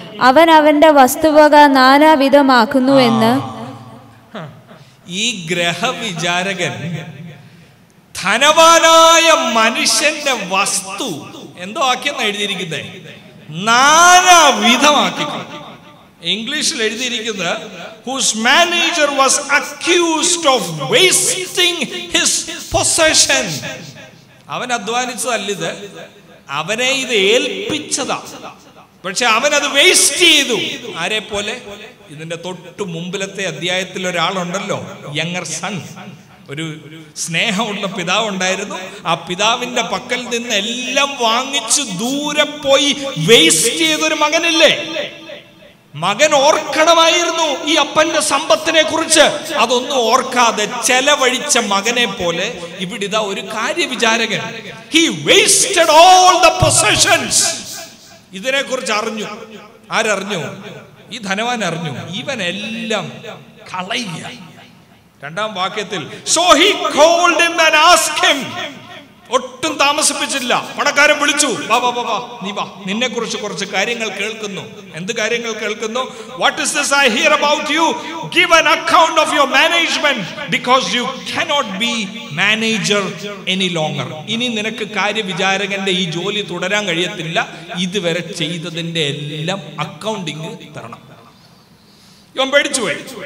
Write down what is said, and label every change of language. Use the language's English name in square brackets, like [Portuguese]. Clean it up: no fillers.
[Malayalam] അവൻ അവന്റെ വസ്തുവക നാനാവിധമാക്കുന്നു എന്ന്. ഈ ഗ്രഹവിചാരകൻ ധനവാനായ മനുഷ്യന്റെ വസ്തു എന്തോ ആക്കിയെന്നാണ് എഴുതിയിരിക്കുന്നത്, നാനാവിധമാക്കിക്കൊണ്ട്. ഇംഗ്ലീഷിൽ എഴുതിയിരിക്കുന്നത്, [English] whose manager was accused of wasting his possession. [Malayalam] അവൻ അധ്വാനിച്ചതല്ലിത്, അവനെ ഇത് ഏൽപ്പിച്ചതാ. പക്ഷെ അവനത് വേസ്റ്റ് ചെയ്തു. ആരെ പോലെ? ഇതിന്റെ തൊട്ട് മുമ്പിലത്തെ അധ്യായത്തിൽ ഒരാളുണ്ടല്ലോ, യങ്ങർ സൺ. ഒരു സ്നേഹമുള്ള പിതാവ് ഉണ്ടായിരുന്നു. ആ പിതാവിന്റെ പക്കൽ നിന്ന് എല്ലാം വാങ്ങിച്ച് ദൂരെ പോയി വേസ്റ്റ് ചെയ്തൊരു മകനില്ലേ? മകൻ ഓർക്കണമായിരുന്നു ഈ അപ്പന്റെ സമ്പത്തിനെ കുറിച്ച്. അതൊന്നും ഓർക്കാതെ ചെലവഴിച്ച മകനെ പോലെ ഇവിടെ ഇതാ ഒരു കാര്യവിചാരകൻ. [English] He wasted all the possessions. [Malayalam] ഇതിനെ കുറിച്ച് അറിഞ്ഞു. ആരറിഞ്ഞു? ഈ ധനവാൻ അറിഞ്ഞു. ഇവനെല്ലാം കളയുക. 2-ാം വാക്യത്തിൽ, [English] so he called him and asked him. [Malayalam] ഒട്ടും താമസിപ്പിച്ചില്ല. പണക്കാരൻ വിളിച്ചു, വാ വാ വാ, നീ വാ, നിന്നെ കുറിച്ച് കുറച്ച് കാര്യങ്ങൾ കേൾക്കുന്നു. എന്ത് കാര്യങ്ങൾ കേൾക്കുന്നു? [English] What is this I hear about you? Give an account of your management because you cannot be manager any longer. [Malayalam] ഇനി നിനക്ക് കാര്യവിചാരകന്റെ ഈ ജോലി തുടരാൻ കഴിയത്തില്ല. ഇതുവരെ ചെയ്തതിന്റെ എല്ലാം അക്കൗണ്ടിങ് തരണം. ഇവൻ പേടിച്ചുപോയി.